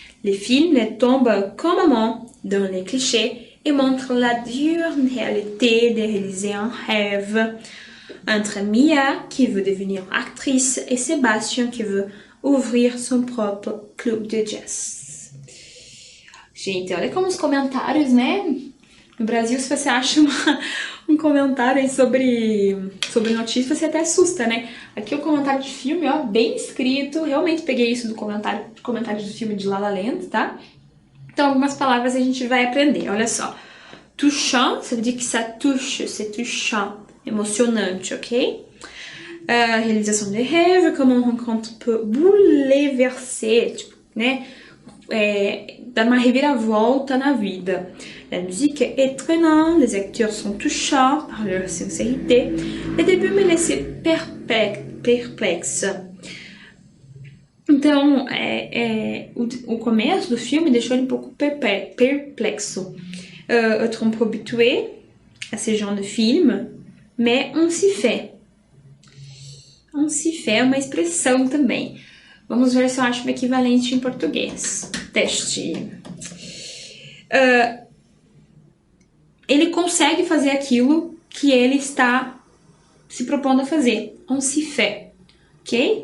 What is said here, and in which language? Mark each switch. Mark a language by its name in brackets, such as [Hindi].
[French] Les films tombent complètement dans les clichés et montrent la dure réalité de réaliser un rêve. Entre Mia, qui veut devenir actrice, et Sébastien, qui veut ouvrir son propre clube de jazz. [Portuguese] Gente, olha como os comentários, né? No Brasil, se você acha um comentário aí sobre notícia, você até assusta, né? Aqui o comentário de filme, ó, bem escrito. Realmente peguei isso do comentário do filme de La La Land, tá? Então, algumas palavras a gente vai aprender. Olha só. [French] Touchant, ça veut dire que ça touche, c'est touchant, [Portuguese] emocionante, [French] ok? Réalisation de rêve, [Portuguese] como um [French] rencontre peut bouleverser, [Portuguese] tipo, né? Dar uma reviravolta na vida. [French] La musique est entraînante, les acteurs sont touchants par leur sincérité. Le début me laissait perplexe. [Portuguese] Então, o começo do filme deixou ele um pouco perplexo. [French] Être un peu habitué à ce genre de film, mais on s'y fait. On s'y fait [Portuguese] é uma expressão também. Vamos ver se eu acho o equivalente em português. Teste. Ele consegue fazer aquilo que ele está se propondo a fazer. [French] On s'y fait. [Portuguese] Ok?